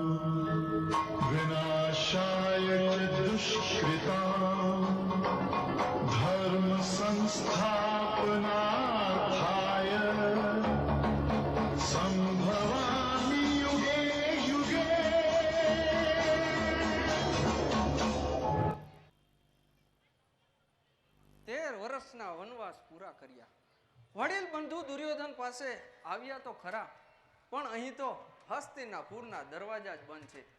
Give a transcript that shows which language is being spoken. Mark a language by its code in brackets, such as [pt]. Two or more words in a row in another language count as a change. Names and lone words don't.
[sa] विनाशाय च दुष्कृतां धर्म संस्थापनार्थाय संभवामि युगे युगे. [gu] તેર વર્ષના વનવાસ પૂરા કર્યા. વડીલ બંધુ દુર્યોધન પાસે આવ્યા તો ખરા, પણ અહીં તો હસ્તિનાપુરના દરવાજા જ બંધ છે.